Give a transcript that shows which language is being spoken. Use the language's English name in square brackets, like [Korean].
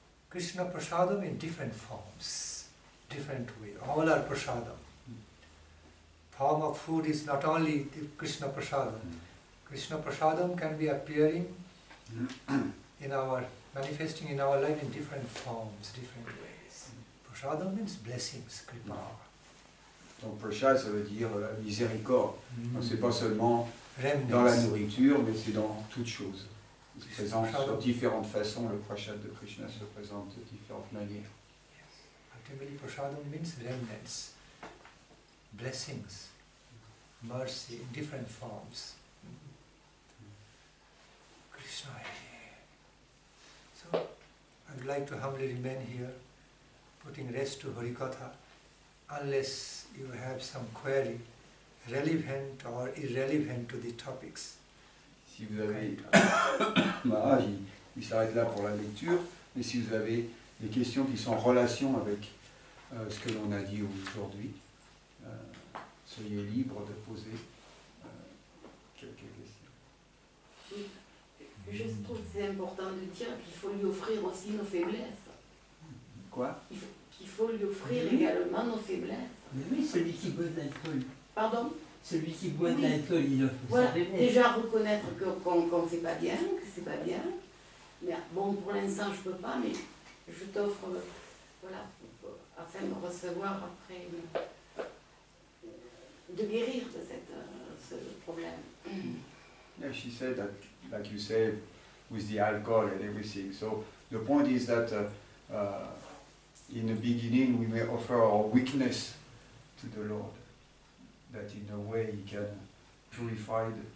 [English] Krishna Prasadam in different forms, different way. All are Prasadam. Form of food is not only the Krishna Prasadam. Krishna Prasadam can be appearing in our, manifesting in our life in different forms, different ways. Prasadam means blessings, kripa. [French] Donc prasad, ça veut dire la miséricorde. Donc c'est pas seulement dans la nourriture, mais c'est dans toute chose. Il se présente de différentes façons, le prasad de Krishna se présente de différentes manières. [English] Ultimately, prasadam means remnants, blessings, mercy in different forms. Krishna. So, I would like to humbly remain here, putting rest to Harikatha, unless you have some query relevant or irrelevant to the topics. [French] Si vous avez... Maharaj, il s'arrête là pour la lecture, mais si vous avez des questions qui sont en relation avec ce que l'on a dit aujourd'hui, soyez libre de poser quelques questions. Oui. Je trouve que c'est important de dire qu'il faut lui offrir aussi nos faiblesses. Quoi? Qu'il faut lui offrir également nos faiblesses. Mais oui, celui qui boit de l'alcool. Pardon? Celui qui boit de l'alcool, il offre voilà, sa faiblesse. déjà reconnaître qu'on ne fait pas bien, que c'est pas bien. Mais bon, pour l'instant, je ne peux pas, mais je t'offre, voilà, afin de recevoir après, de guérir de ce problème. [English] Yeah, she said that, like you say, with the alcohol and everything. So the point is that in the beginning we may offer our weakness to the Lord, that in a way He can purify